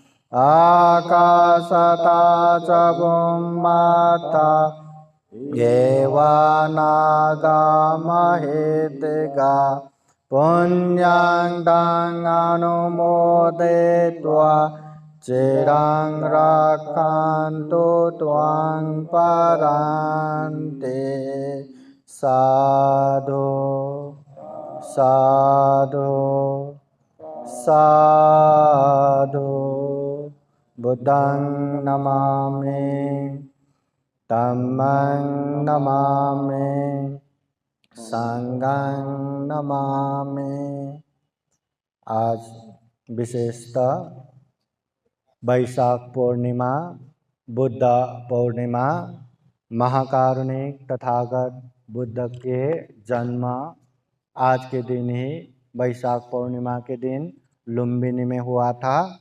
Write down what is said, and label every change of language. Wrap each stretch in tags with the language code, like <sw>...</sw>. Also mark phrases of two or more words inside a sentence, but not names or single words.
<pi>आकाशतः च बुम्बतः देवानागमहिद्विषा पुण्यं तं अनुमोदयित्वा चिरं रक्षन्तु त्वां परान्ते साधु साधु साधु बुद्धं नमामि धम्मं नमामि संघं नमामि।</pi> <hi>आज विशेषतः वैशाख पूर्णिमा, बुद्ध पूर्णिमा, महाकारुणिक तथागत बुद्ध के जन्म आज के दिन ही वैशाख पूर्णिमा के दिन लुम्बिनी में हुआ था।</hi>